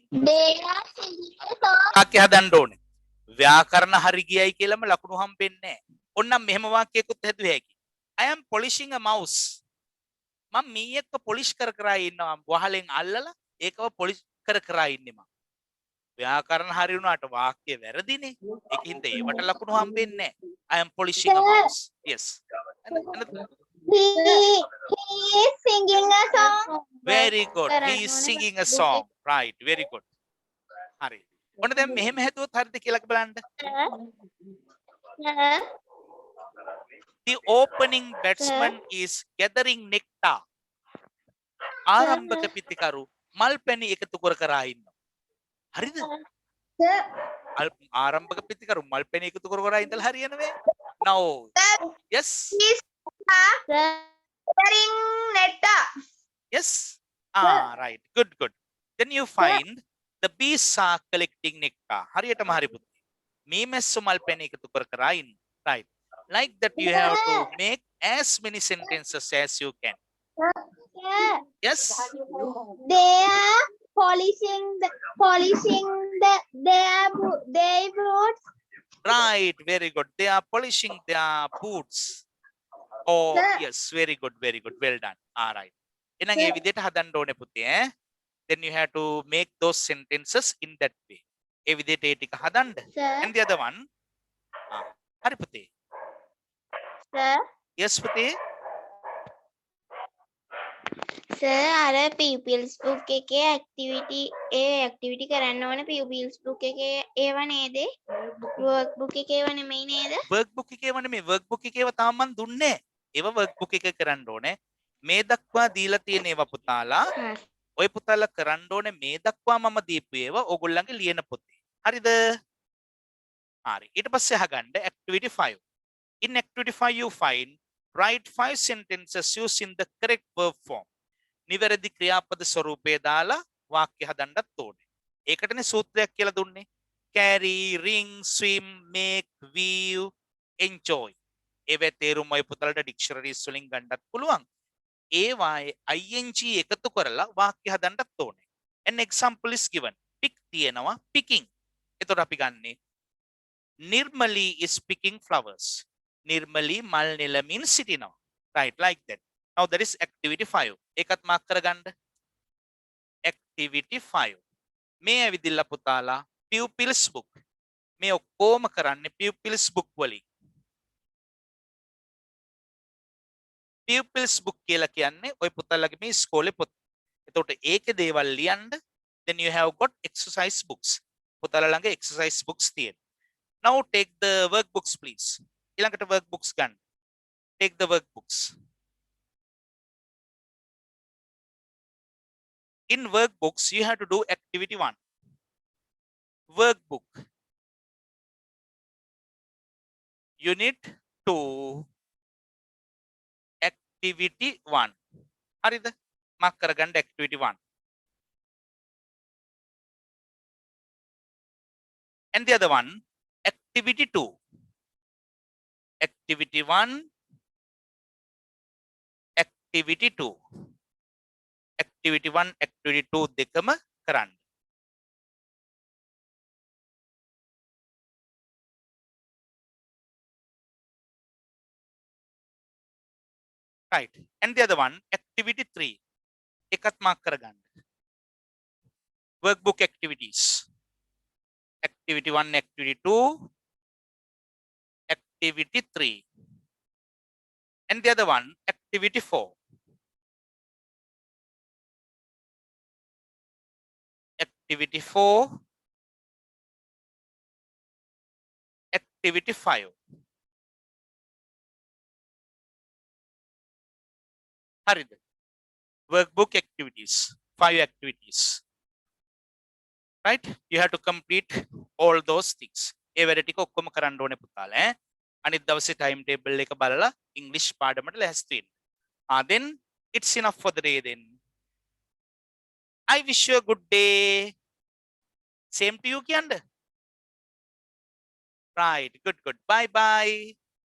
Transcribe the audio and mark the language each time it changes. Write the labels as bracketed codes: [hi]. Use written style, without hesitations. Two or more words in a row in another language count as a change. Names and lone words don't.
[en] They are singing a song. [si] වාක්‍ය හදන්න ඕනේ. ව්‍යාකරණ හරි ගියයි කියලාම ලකුණු හම්බෙන්නේ නැහැ. ඕන්නම් මෙහෙම වාක්‍යයකුත් හැදුවේ හැකි. [en] I am polishing a mouse. [si] මම මීයක්ව polish කර කර ඉන්නවා. වහලෙන් අල්ලලා ඒකව polish කර කර ඉන්නේ මම. ව්‍යාකරණ හරි වුණාට වාක්‍ය වැරදිනේ. ඒකින්ද ඒවට ලකුණු හම්බෙන්නේ නැහැ. [en] I am polishing a mouse. Yes. He is singing a song. Very good. He is singing a song. Right. Very good. [si] හරි. ඔන්න දැන් මෙහෙම හැදුවොත් හරිද කියලා බලන්න. [en] The opening batsman is gathering nectar. [si] ආරම්භක පිතිකරු මල් පැණි එකතු කර කර ඉන්නවා. හරිද? [en] Sir, [si] ආරම්භක පිතිකරු මල් පැණි එකතු කර කර ඉඳලා හරියනවේ. [en] Now. Yes. gathering nectar. Yes. Ah, right. Good, good. Then you find the bees are collecting nectar. [si] හරියටම හරි පුතේ. මේ මැස්සෝ මල් පැණි එකතු කර කර ඉන්න. [en] Right. Like that you have to make as many sentences as you can. Yes. They are polishing their boots. Right. Very good. They are polishing their boots. Oh, Sir. yes. Very good. Very good. Well done. All right. [si] එහෙනම් ඒ විදිහට හදන්න ඕනේ පුතේ ඈ. [en] Then you have to make those sentences in that way. [si] ඒ විදිහට ඒ ටික හදන්න. [en] Sir, And the other one. [si] හරි පුතේ. [en] sir, [si] Yes පුතේ. sir, අර [en] pupils book [si] එකේ activity කරන්න ඕන [en] pupils book [si] එකේ ඒව නේද? [en] work book [si] එකේ ඒව නෙමෙයි නේද? workbook එකේව නෙමෙයි workbook එකේව තාම මන් දුන්නේ. ඒව workbook එක කරන්න ඕනේ. මේ දක්වා දීලා තියෙන ඒවා පුතාලා ඔය පුතාලා කරන්න ඕනේ මේ දක්වා මම දීපු ඒවා ඕගොල්ලන්ගේ ලියන පොතේ. හරිද? හරි. ඊට පස්සේ අහගන්න activity 5. [en] In activity 5 you find write 5 sentences using the correct verb form. [si] නිවැරදි ක්‍රියාපද ස්වරූපය දාලා වාක්‍ය හදන්නත් ඕනේ. ඒකටනේ සූත්‍රයක් කියලා දුන්නේ. [en] carry, ring, swim, make, view, enjoy. [si] ඒවේ තේරුම ඔය පුතාලට dictionaries වලින් ගන්නත් පුළුවන්. ඒවායේ ing එකතු කරලා වාක්‍ය හදන්නත් ඕනේ. [en] An example is given. Pick තියෙනවා picking. [si] එතකොට අපි ගන්නේ [en] Nirmali is picking flowers. [si] Nirmali මල් නෙලමින් සිටිනවා. [en] Right, like that. Now that is activity 5. [si] ඒකත් මාක් කරගන්න. Activity 5. මේ ඇවිදින්න පුතාලා [en] pupils book. [si] මේ ඔක්කොම කරන්නේ [en] pupils book [si] වලින්. [en] Pupils book [si] කියලා කියන්නේ ඔය පුතාලගේ මේ ඉස්කෝලේ පොත. එතකොට ඒකේ දේවල් ලියන්න. [en] Then you have got exercise books. [si] පුතාලා ළඟ [en] exercise books [si] තියෙනවා. [en] Now take the workbooks please. [si] ඊළඟට workbooks ගන්න. [en] Take the workbooks. in workbooks you have to do activity 1. Workbook unit 2 activity 1. [si] හරිද? mark කරගන්න activity 1. [en] And the other one activity 2. Activity 1 activity 2. Activity 1 activity 2 [si] දෙකම කරන්න. [en] Right. And the other one activity 3. [si] එකත් mark කරගන්න. [en] Workbook activities. Activity 1 activity 2 activity 3. And the other one activity 4. Activity 4 activity 5. හරිද? Workbook activities 5 activities. Right? You have to complete all those things. [si] ඒ වැඩ ටික ඔක්කොම කරන්න ඕනේ පුතාලා ඈ. අනිත් දවසේ [en] time table [si] එක බලලා English පාඩමට ලැස්ති වෙන්න. [en] Then it's enough for the day then. I wish you a good day. Same to you කියන්න. Right. Good. Bye bye.